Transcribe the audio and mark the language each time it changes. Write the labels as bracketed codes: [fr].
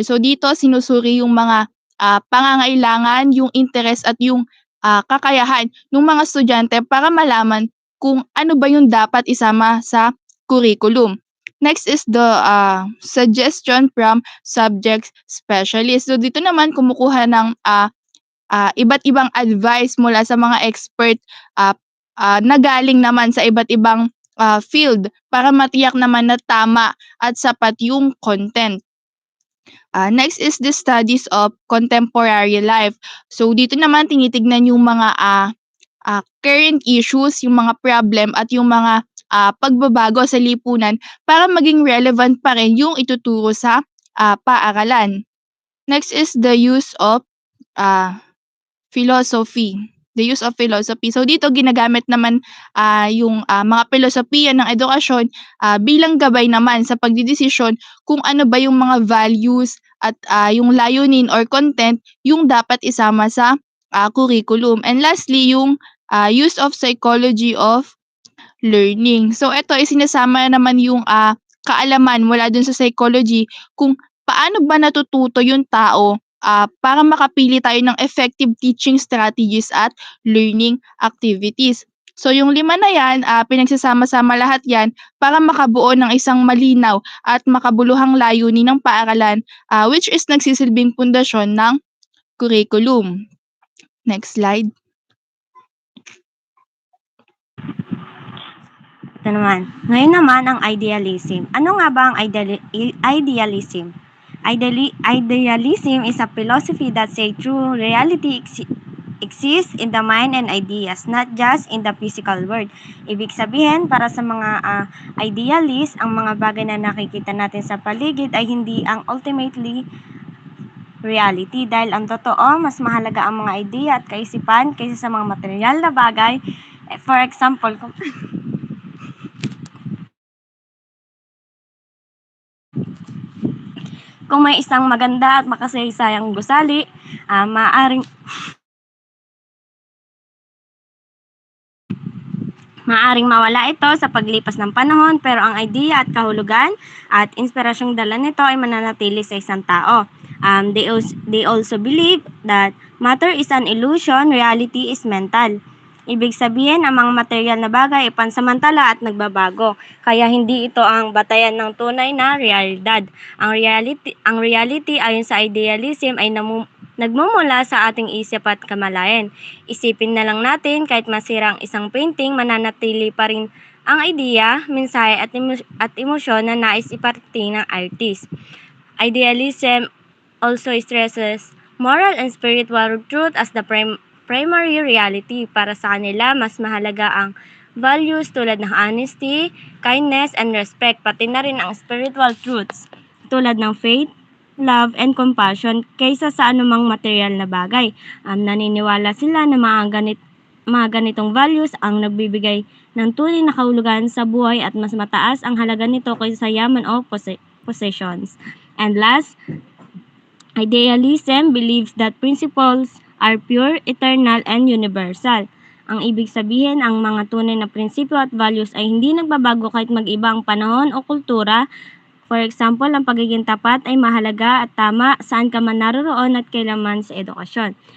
[tl] So dito sinusuri yung mga pangangailangan, yung interest at yung kakayahan ng mga estudyante para malaman kung ano ba yung dapat isama sa curriculum. [en] Next is the suggestion from subject specialist. [tl] So dito naman kumukuha ng iba't ibang advice mula sa mga expert na galing naman sa iba't ibang field para matiyak naman na tama at sapat yung content. [en] Next is the studies of contemporary life. [tl] So dito naman tinitignan yung mga current issues, yung mga problem at yung mga pagbabago sa lipunan para maging relevant pa rin yung ituturo sa paaralan. [en] Next is the use of philosophy. The use of philosophy. [tl] So dito ginagamit naman yung mga filosofiya ng edukasyon bilang gabay naman sa pagdidesisyon kung ano ba yung mga values at yung layunin or content yung dapat isama sa curriculum. [en] And lastly, yung use of psychology of learning. [tl] So ito ay sinasama naman yung kaalaman mula dun sa psychology kung paano ba natututo yung tao para makapili tayo ng effective teaching strategies at learning activities. So yung 5 na yan, pinagsasama-sama lahat yan para makabuo ng isang malinaw at makabuluhang layunin ng paaralan which is nagsisilbing pundasyon ng curriculum. Next slide. Ito naman. Ngayon naman ang idealism. Ano nga ba ang idealism? [en] Idealism is a philosophy that says true reality exists in the mind and ideas, not just in the physical world. [tl] Ibig sabihin, para sa mga idealist, ang mga bagay na nakikita natin sa paligid ay hindi ang ultimately reality dahil ang totoo, mas mahalaga ang mga idea at kaisipan kaysa sa mga material na bagay. For example, kung may isang maganda at makasaysayang gusali, maaring mawala ito sa paglipas ng panahon, pero ang idea at kahulugan at inspirasyong dala nito ay mananatili sa isang tao. [en] They also believe that matter is an illusion, reality is mental. [tl] Ibig sabihin, ang mga material na bagay ay pansamantala at nagbabago. Kaya hindi ito ang batayan ng tunay na realidad. Ang reality ayon sa idealism ay nagmumula sa ating isip at kamalayan. Isipin na lang natin, kahit masira ang isang painting, mananatili pa rin ang idea, mensahe at emosyon na nais iparating ng artist. [en] Idealism also stresses moral and spiritual truth as the primary reality. [tl] Para sa kanila, mas mahalaga ang values tulad ng [en] honesty, kindness, and respect, [tl] pati na rin ang spiritual truths tulad ng [en] faith, love, and compassion [tl] kaysa sa anumang material na bagay. Naniniwala sila na mga ganitong values ang nagbibigay ng tunay na kahulugan sa buhay at mas mataas ang halaga nito kaysa sa yaman o possessions. [en] And last, idealism believes that principles are pure, eternal, and universal. [tl] Ang ibig sabihin, ang mga tunay na prinsipyo at values ay hindi nagbabago kahit mag-iba ang panahon o kultura. For example, ang pagiging tapat ay mahalaga at tama saan ka man naroroon at kailanman sa edukasyon.